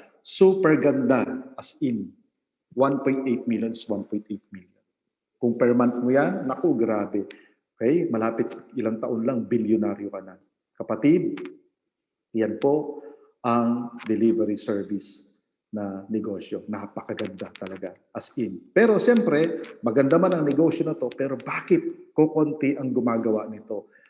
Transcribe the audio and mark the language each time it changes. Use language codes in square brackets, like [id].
[en] Super [tl] ganda, [en] as in. 1.8 million is 1.8 million. [tl] Kung per month mo yan, naku, grabe. Okay? Malapit ilang taon lang, bilyonaryo ka na. Kapatid, Yan po ang delivery service na negosyo. Napakaganda talaga, [en] as in. [tl] Pero siyempre, maganda man ang negosyo na to, pero bakit kokonti ang gumagawa nito?